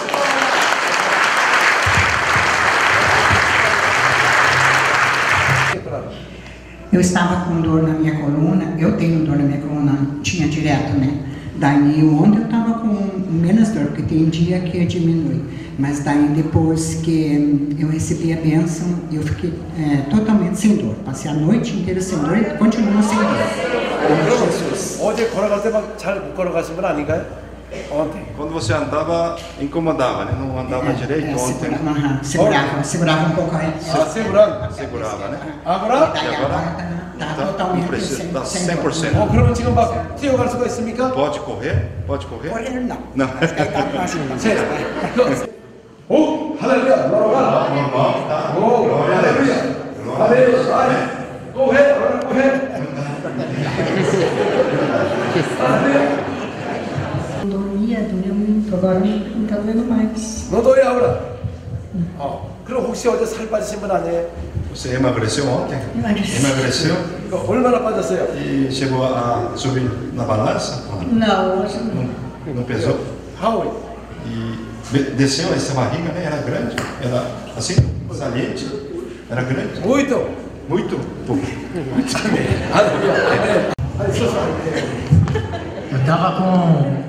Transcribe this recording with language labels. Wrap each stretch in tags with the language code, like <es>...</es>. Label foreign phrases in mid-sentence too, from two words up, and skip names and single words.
<pt>Eu estava com dor na minha coluna, eu tenho dor na minha coluna, tinha direto, né? Daí ontem eu estava com menos dor, porque tem dia que diminui. Mas daí depois que eu recebi a bênção, eu fiquei totalmente sem dor. Passei a noite inteira sem dor e continuo sem dor.</pt> <ko>어제 걸어갈 때 막 잘 못 걸어가신 분 아닌가요?</ko> <pt>Ontem. Quando você andava, incomodava, né? Não andava direito ontem. Segurava um pouco aí. Segurava, né? Agora? E agora? Tá totalmente Tá 100%.</pt> <ko>그러면 지금 막 뛰어갈 수가 있습니까?</ko> <pt>Pode correr? Pode correr? Correr não. Não.</pt> <ko>오, 할렐루야. 놀아라. 오, 할렐루야. 할렐루야. 고해.</ko> <pt>Doía muito, agora não tá doendo mais. Não dói agora?</pt> <ko>그럼 혹시 어제 살 빠지신 분 아니에요?</ko> <pt>Você emagreceu ontem? Emagreceu?</pt> <ko>얼마나 빠졌어요?</ko> <pt>E chegou a subir na balança? Não, hoje não pesou? E desceu essa barriga, né? Era grande? Era assim, saliente? Era grande? Muito! Muito? Pouco. Eu estava com...</pt>